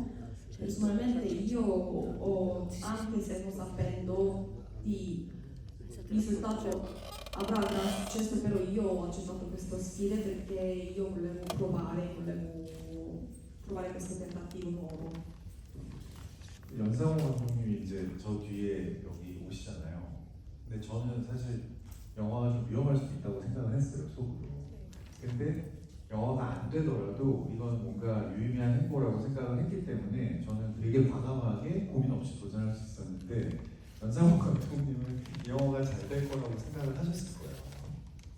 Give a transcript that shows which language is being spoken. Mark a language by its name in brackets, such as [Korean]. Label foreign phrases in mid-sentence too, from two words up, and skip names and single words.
[Italian] Personalmente io anche se non sapendo di risultato avrà gran successo, però io ho accettato questa sfida perché io volevo provare questo tentativo nuovo. [Korean] 연상호 감독님이 이제 저 뒤에 여기 오시잖아요. 근데 저는 사실 영화가 좀 위험할 수도 있다고 생각을 했어요, 속으로. 근데 영화가 안 되더라도 이건 뭔가 유의미한 행보라고 생각을 했기 때문에 저는 되게 과감하게 고민 없이 도전할 수 있었는데, 연상호 감독님은 이 영화가 잘 될 거라고 생각을 하셨을 거예요.